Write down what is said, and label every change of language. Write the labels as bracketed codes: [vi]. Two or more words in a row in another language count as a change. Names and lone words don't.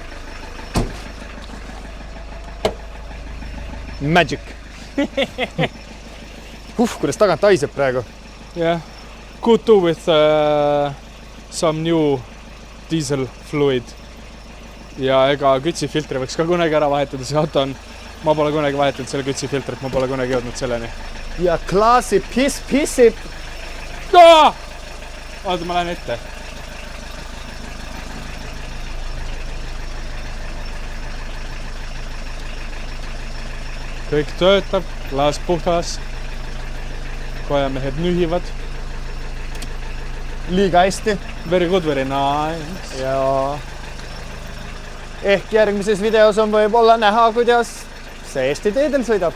[en] Magic. [et] Kuidas tagant haiseb praegu. [en] Yeah. Could do with some new diesel fluid. [et] Ja ega kütsifiltri võiks ka kunagi ära vahetada. See auto on, ma pole kunagi vahetanud selle kütsifiltrit, ma pole kunagi jõudnud selleni. Ja klaasi pissib. Oota, ma lähen ette. Kõik töötab, klaas puhtas. Kojamehed nühivad. Liiga hästi. [en] Very good, very nice. [et] Ja ehk järgmises videos on võib-olla näha, kuidas see Eesti teedel sõidab.